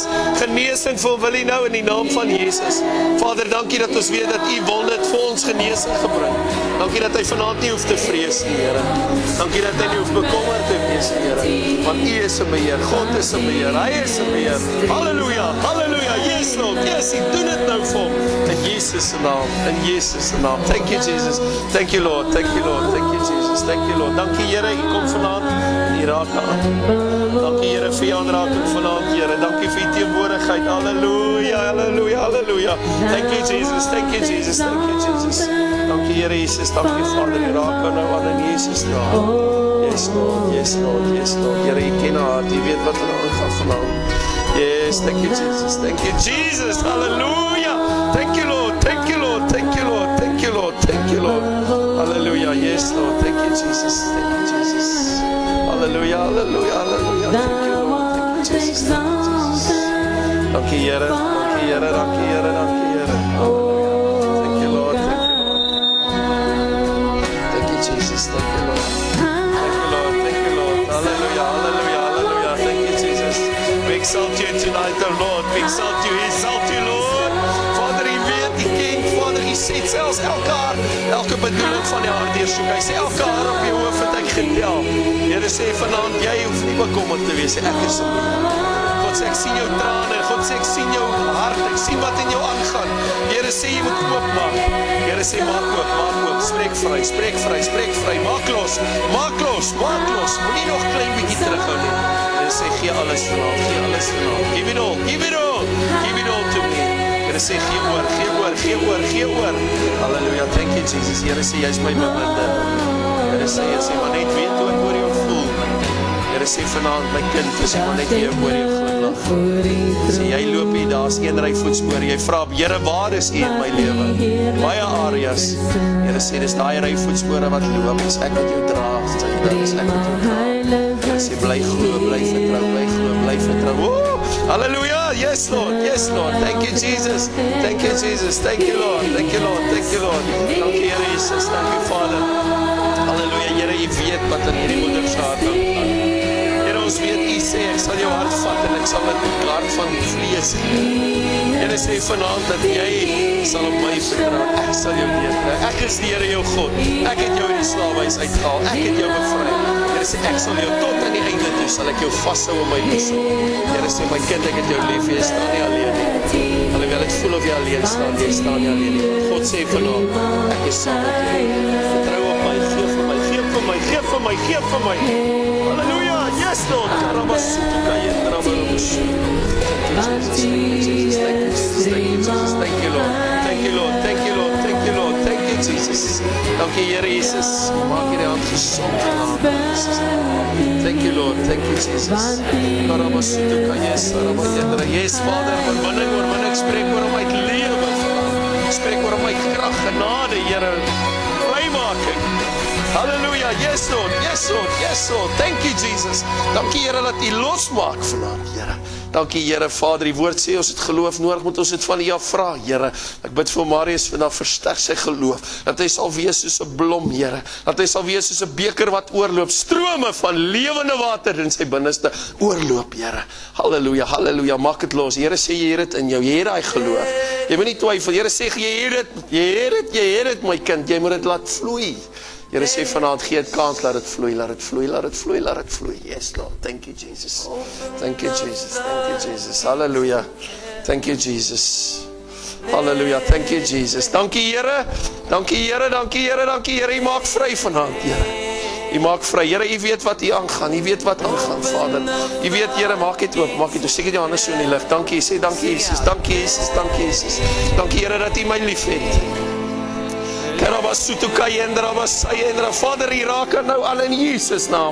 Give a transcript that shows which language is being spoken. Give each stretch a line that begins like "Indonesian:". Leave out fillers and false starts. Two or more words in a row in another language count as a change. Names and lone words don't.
Afrikaans: Genesing vir Willie nou in die naam van Jesus. Vader, dankie dat ons weet dat U wil dit vir ons genesing gebring. Dankie dat hy vanaand nie hoef te vrees nie, Here. Dankie dat hy nie hoef bekommerd te wees nie, Here. Want U is in beheer, God is in beheer, hy is in beheer. Halleluja, halleluja.
English: Yes, Lord.
Afrikaans: Yes, U doen dit nou vir hom. In Jesus se naam. In Jesus se naam.
English: Thank you Jesus. Thank you Lord. Thank you Lord. Thank you Jesus. Thank you Lord.
Afrikaans: Dankie Here, U kom vanaand en U raak aan. Dankie Here vir U aanraking vanaand, Here. Dankie vir U teenwoordigheid.
English: Halleluja. Halleluja. Halleluja. Thank you Jesus. Thank you Jesus. Thank you Jesus.
Afrikaans: Dankie Here Jesus. Dankie Vader. U raak aan nou aan in Jesus naam.
English: Yes Lord. Yes Lord. Yes Lord.
Afrikaans: Here, U ken haar. U weet wat er aangaan vanaand.
English: Yes, thank you Jesus. Thank you Jesus. Hallelujah. Thank you Lord. Thank you Lord. Thank you Lord. Thank you Lord. Thank you Lord. Hallelujah. Yes Lord. Thank you Jesus. Thank you Jesus. Hallelujah. Hallelujah. Hallelujah. Thank you Lord. Thank you Jesus. Thank you Jesus. Dankie Here. Dankie Here. Dankie Here. Dankie Here. Hallelujah. Thank you Lord. Thank you Lord. Thank you Jesus. Thank you Lord. Thank you Lord. Thank you Lord. Hallelujah. Hallelujah. Hallelujah. Thank you Jesus. We exalt you tonight, oh Lord. We exalt you. Exalt you, Lord.
Afrikaans: Vader, U weet, U ken, Vader, U sê selfs elke bedoeling van die hart deursoek. Hy sê elke haar op die hoof het ek getel. Here sê vanaand, jy hoef nie bekommerd te wees. Ek is op jou. God sê, ek sien jou trane. God sê, ek sien jou hart. Ek sien wat in jou aangaan. Here sê, jy moet oopmaak. Here sê, maak oop, maak oop. Spreek vry, spreek vry, spreek vry. Maak los, maak los, maak los. Moenie nog klein bietjie terughou nie. Here sê, gee alles vanaand, gee alles vanaand.
English: Give it all, give it all, give it all to me.
Afrikaans: Here sê, gee oor, gee oor, gee oor, gee oor. Halleluja,
English: thank you Jesus.
Afrikaans: Here sê, jy is my beminde. Here sê, jy sê, maar net weet hoe ek oor jou voel. Here sê vanaand, my kind, is jy maar net weer oor jou glimlag. Sê, jy loop hier, daar is een ry voetspore. Jy vra, Here, waar is U in my lewe? Baie areas. Here sê, dis daai ry voetspore wat loop. Is ek wat jou dra. Is ek wat jou dra. Here sê, bly glo, bly vertrou, bly glo, bly vertrou.
English: Woe! Hallelujah! Yes, Lord. Yes, Lord. Thank you, Jesus. Thank you, Jesus. Thank you, Lord. Thank you, Lord. Thank you, Lord.
Afrikaans: Dankie, Here Jesus.
English: Thank you,
Afrikaans: Vader. Hallelujah. Here, U weet wat in hierdie moeder se hart aangaan. Here, ons weet, U sê, ek sal jou hart vat en ek sal dit hart van vlees gee. Here sê vanaand dat jy sal op my vertrou. Ek sal jou leer. Ek is die Here jou God. Ek het jou in die slawehuis uitgehaal. Ek het jou bevry. Here sê, ek sal jou tot aan die einde toe, sal ek jou vashou in my boesem. Here sê, my kind, ek het jou lief, jy staan nie alleen nie. Alhoewel het voel of jy alleen staan, jy staan nie alleen nie. God sê vanaand, ek is saam met jou. Vertrou op my, gee vir my, gee vir my, gee vir my, gee vir my. Halleluja,
English: yes Lord. Karabasutuka yendrabarubusu. Thank you Jesus, thank you Jesus, thank you Jesus, thank you Lord. Thank you Lord, thank you Lord, thank you Lord, thank you Lord Jesus.
Afrikaans: Dankie Here Jesus. Maak hierdie hand gesond in naam van Jesus.
English: Thank you Lord, thank you Jesus.
Afrikaans: Yes Vader, oorwinning, spreek oor my lewe. Spreek oor my krag, genade Here. Vrymaking.
English: Halleluja, yes Lord, yes Lord, yes Lord. Thank you Jesus.
Afrikaans: Dankie Here dat U losmaak vanaand Here. Dankie Here Vader, die woord sê ons het geloof nodig, moet ons dit van U af vra Here. Ek bid vir Marius vandag, versterk sy geloof, dat hy sal wees soos 'n blom Here, dat hy sal wees soos 'n beker wat oorloop, strome van lewende water in sy binneste oorloop Here. Halleluja, halleluja, maak dit los. Here sê jy het dit in jou, jy het daai geloof. Jy moet nie twyfel. Here sê jy het dit my kind, jy moet dit laat vloei. Here sê vanaand gee dit kans, laat dit vloei, laat dit vloei, laat dit vloei, laat dit vloei.
English: Yes Lord, thank you Jesus. Thank you Jesus. Thank you Jesus. Hallelujah. Thank you Jesus. Hallelujah. Thank you Jesus.
Afrikaans: Dankie Here. Dankie Here, dankie Here, dankie Here. U maak vry vanaand, Here. U maak vry. Here, U weet wat U aangaan. U weet wat aangaan, Vader. U weet Here, maak dit oop, maak dit oop. Steek jou hande so in die lug. Dankie, sê dankie Jesus. Dankie Jesus. Dankie Jesus. Dankie Here dat U my liefhet. Vader, U raak nou aan in Jesus naam.